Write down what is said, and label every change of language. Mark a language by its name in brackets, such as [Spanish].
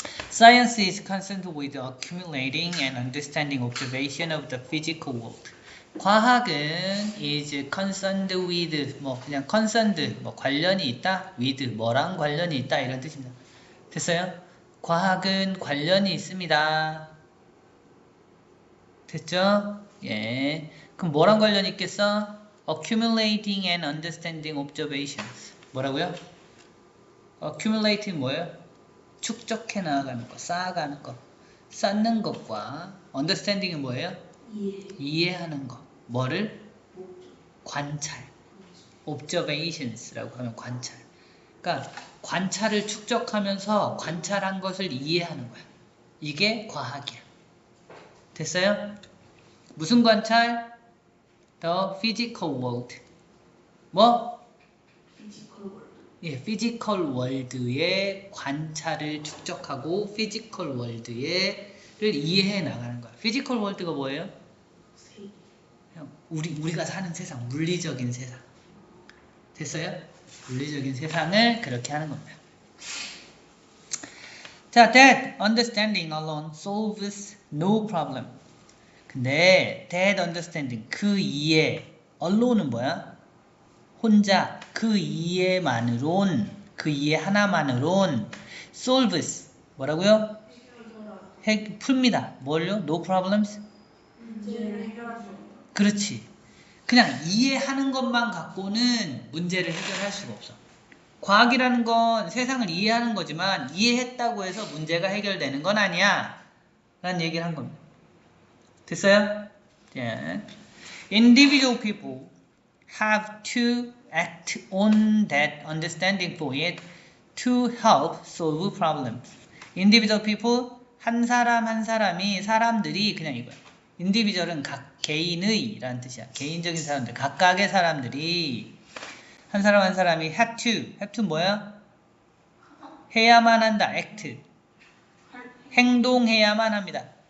[English] Science is concerned with accumulating and understanding observation of the physical world. [Korean] 과학은 [English] is concerned with [Korean] 그냥 concerned 관련이 있다 with 뭐랑 관련이 있다 이런 뜻입니다. 됐어요? 과학은 관련이 있습니다. 됐죠? 예. 그럼 뭐랑 관련이 있겠어? [English] Accumulating and understanding observations. [Korean] 뭐라고요? Accumulating 뭐예요? 축적해 나가는 거, 쌓아가는 거. 쌓는 것과 understanding은 뭐예요? 이해하는 거. 뭐를? 관찰. observations라고 하면 관찰. 그러니까 관찰을 축적하면서 관찰한 것을 이해하는 거야. 이게 과학이야. 됐어요? 무슨 관찰? [English] The physical world. 뭐? [Korean] 예, physical world의 관찰을 축적하고 physical world를 이해해 나가는 거야. physical world가 뭐예요? 우리가 사는 세상, 물리적인 세상. 됐어요? 물리적인 세상을 그렇게 하는 겁니다. [English] 자, that understanding alone solves no problem. [Korean] 근데 [English] that understanding, [Korean] 그 이해, alone은 뭐야? 혼자, 그 이해만으론, 그 이해 하나만으론 solves, 뭐라고요? 풉니다. 뭘요? [English] No problems? [Korean] 문제를 해결할 수 없다. 그렇지. 그냥 이해하는 것만 갖고는 문제를 해결할 수가 없어. 과학이라는 건 세상을 이해하는 거지만 이해했다고 해서 문제가 해결되는 건 아니야 라는 얘기를 한 겁니다. 됐어요? 예. [English] Individual people have to act on that understanding for it to help solve problems. Individual people, [Korean] 한 사람 한 사람이, 사람들이, 그냥 이거야. Individual은 각 개인의 라는 뜻이야. 개인적인 사람들, 각각의 사람들이, 한 사람 한 사람이 [English] have to [Korean] 뭐야? 해야만 한다. act. 행동해야만 합니다.